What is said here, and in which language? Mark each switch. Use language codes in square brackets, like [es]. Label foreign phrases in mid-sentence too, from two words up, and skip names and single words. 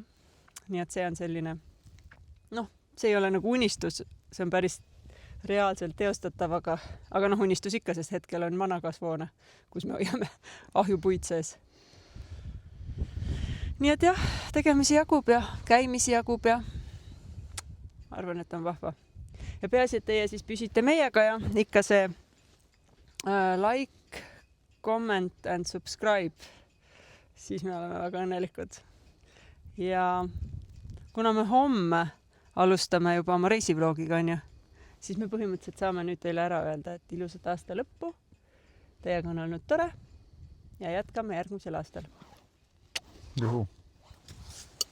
[et] Nii et see on selline, see ei ole nagu unistus, see on päris reaalselt teostatav, aga unistus ikka, sest hetkel on vana kasvuhoone, kus me hoiame ahjupuid sees. Nii et jah, tegemisi jagub ja käimisi jagub ja arvan, et on vahva. Ja peaasi, et teie siis püsite meiega ja ikka see [en] like, comment and subscribe, [et] siis me oleme väga õnnelikud. Ja kuna me homme alustame juba oma reisivlogiga, siis me põhimõtteliselt saame nüüd teile ära öelda, et ilusat aasta lõppu. Teiega on olnud tore ja jätkame järgmisel aastal.